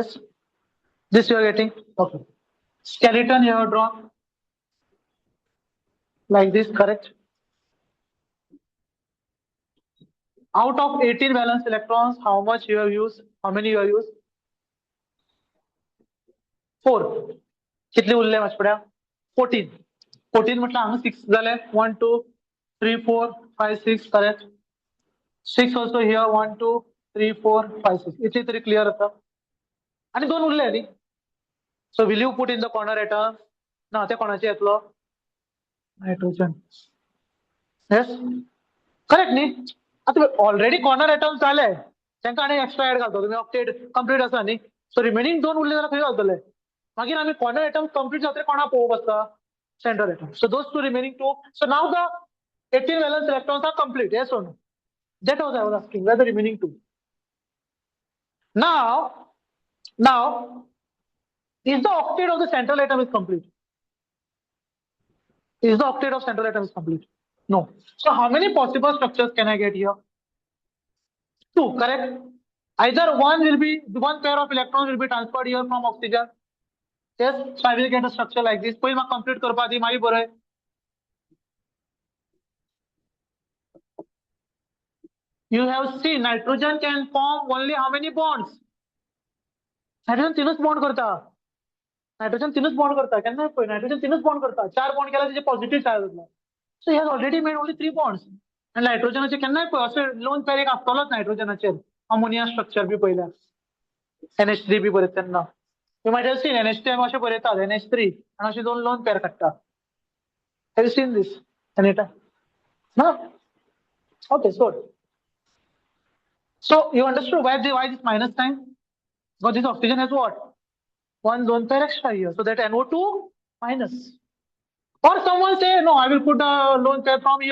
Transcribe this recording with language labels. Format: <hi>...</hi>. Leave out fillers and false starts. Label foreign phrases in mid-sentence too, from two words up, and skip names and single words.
<en>Yes. This you are getting. Okay. skeleton here drawn like this, correct? Out of 18 valence electrons, how much you have used? How many you have used? 4.</en> <kok>कितले उरले माझ्या 14. 14 म्हटलं हांगा 6 झाले.</kok> <en>1 2 3 4 5 6 correct. 6 also here 1 2 3 4 5 6.</en> <kok>इतली तरी क्लिअर होता. आणि 2 उरले न्ही.</kok> <en>So will you put in the corner atom?</en> <kok>ना त्या कोणाचे येतलो? नायट्रोजन. Yes? करेक्ट न्ही? आता</kok> <en>already corner atoms</en> <kok>झाले. त्यांना आणि</kok> <en>extra add</en> <kok>घालतो तुम्ही</kok> <en>octet complete</en> <kok>आसा न्ही.</kok> <en>so remaining</en> <kok>2 उरले जाल्यार खंय घालतले? मागीर आम्ही</kok> <en>corner atoms complete</en> <kok>जातले कोणा पळोवप आसता?</kok> <en>central atom. So those two remaining two. So now the 18 valence electrons are complete. Yes or no? That was I was asking. Where the remaining two? Now, is the octet of the central atom is complete? Is the octet of central atom is complete? No. So how many possible structures can I get here? 2, correct? Either one pair of electrons will be transferred here from oxygen. Yes, so I will get a structure like this.</en> <kok>पहिले म्हाका complete करपा दी मागीर बरय.</kok> <en>You have seen nitrogen can form only how many bonds?</en> <kok>Nitrogen 3च बॉन्ड करता. नायट्रोजन 3च बॉन्ड करता. केन्ना पळय नायट्रोजन 3च बॉन्ड करता. 4 बॉन्ड केला त्याचे</kok> <en>positive charge</en> <kok>जातलो.</kok> <en>So he has already made only 3 bonds.</en> <kok>आणि नायट्रोजनाचे केन्नाय पळय असे</kok> <en>lone pair</en> <kok>एक आसतलोच नायट्रोजनाचेर.</kok> <en>ammonia structure</en> <kok>बी पळयल्यार. NH3 बी बरयता तेन्ना.</kok> <en>You might have seen</en> <kok>NH3 अशें बरयतात NH3 आणि अशे 2</kok> <en>lone pair</en> <kok>काडटा.</kok> <en>Have you seen this anytime? No? Okay, so you understood why this minus sign? Because this oxygen has what? One lone pair extra here. So that NO2 minus. Or someone say, no, I will put a lone pair from here.</en>